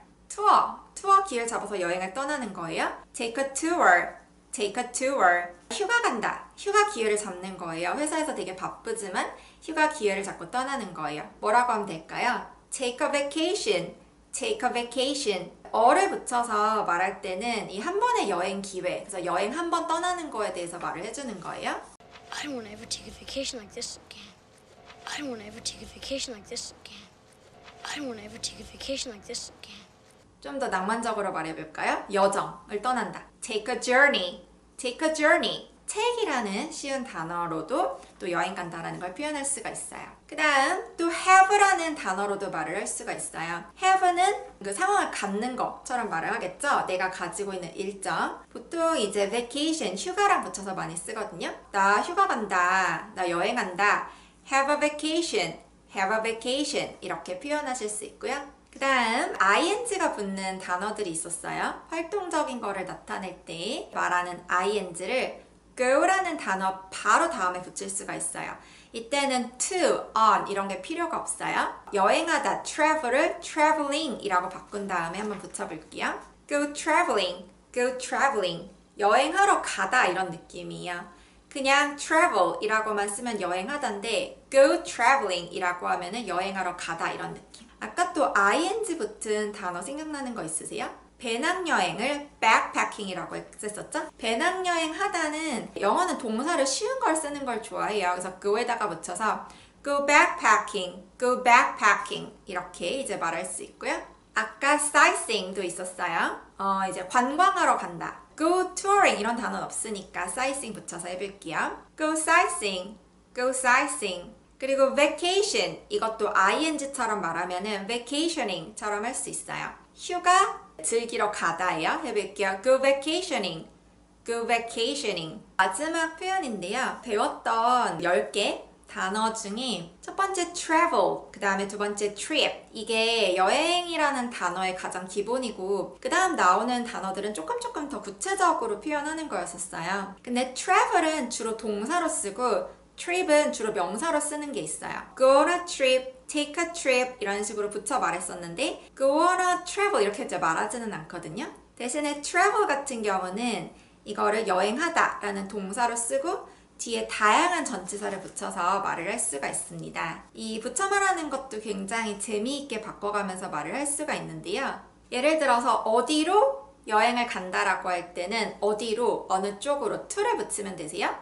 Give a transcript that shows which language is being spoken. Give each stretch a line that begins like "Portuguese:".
Korean: 투어 기회를 잡아서 여행을 떠나는 거예요.
English: take a tour, take a tour.
Korean: 휴가 간다. 휴가 기회를 잡는 거예요. 회사에서 되게 바쁘지만 휴가 기회를 잡고 떠나는 거예요. 뭐라고 하면 될까요?
English: take a vacation, take a vacation.
Korean: 어를 붙여서 말할 때는 이 한 번의 여행 기회, 그래서 여행 한 번 떠나는 거에 대해서 말을 해주는 거예요.
English: I don't want to ever take a vacation like this again. I don't want to ever take a vacation like this again. I don't want to ever take a vacation like this again.
Korean: 좀 더 낭만적으로 말해볼까요? 여정을 떠난다.
English: take a journey, take a journey.
Korean: take이라는 쉬운 단어로도 또 여행 간다라는 걸 표현할 수가 있어요. 그 다음 또 have라는 단어로도 말을 할 수가 있어요. have는 그 상황을 갖는 것처럼 말을 하겠죠. 내가 가지고 있는 일정. 보통 이제 vacation, 휴가랑 붙여서 많이 쓰거든요. 나 휴가 간다. 나 여행 간다.
English: have a vacation, have a vacation
Korean: 이렇게 표현하실 수 있고요. 그 다음 ing가 붙는 단어들이 있었어요. 활동적인 거를 나타낼 때 말하는 ing를 go라는 단어 바로 다음에 붙일 수가 있어요. 이때는 to, on 이런 게 필요가 없어요. 여행하다, travel을 traveling 이라고 바꾼 다음에 한번 붙여볼게요.
English: go traveling, go traveling.
Korean: 여행하러 가다 이런 느낌이에요. 그냥 travel 이라고만 쓰면 여행하다인데 go traveling 이라고 하면은 여행하러 가다 이런 느낌. 아까 또 ing 붙은 단어 생각나는 거 있으세요? 배낭여행을 backpacking이라고 했었죠? 배낭여행 하다는 영어는 동사를 쉬운 걸 쓰는 걸 좋아해요. 그래서 go에다가 붙여서
English: go backpacking, go backpacking
Korean: 이렇게 이제 말할 수 있고요. 아까 sightseeing도 있었어요. 이제 관광하러 간다. go touring 이런 단어는 없으니까 sightseeing 붙여서 해볼게요.
English: go sightseeing, go sightseeing.
Korean: 그리고 vacation 이것도 ing처럼 말하면은 vacationing처럼 할 수 있어요. 휴가 즐기러 가다예요. 해볼게요.
English: go vacationing, go vacationing.
Korean: 마지막 표현인데요. 배웠던 10개 단어 중에 첫 번째 travel, 그 다음에 두 번째 trip. 이게 여행이라는 단어의 가장 기본이고 그 다음 나오는 단어들은 조금 더 구체적으로 표현하는 거였었어요. 근데 travel은 주로 동사로 쓰고 trip은 주로 명사로 쓰는 게 있어요.
English: go on a trip, take a trip
Korean: 이런 식으로 붙여 말했었는데
English: go on a travel
Korean: 이렇게 이제 말하지는 않거든요. 대신에 travel 같은 경우는 이거를 여행하다 라는 동사로 쓰고 뒤에 다양한 전치사를 붙여서 말을 할 수가 있습니다. 이 붙여 말하는 것도 굉장히 재미있게 바꿔가면서 말을 할 수가 있는데요. 예를 들어서 어디로 여행을 간다라고 할 때는 어디로, 어느 쪽으로 to를 붙이면 되세요.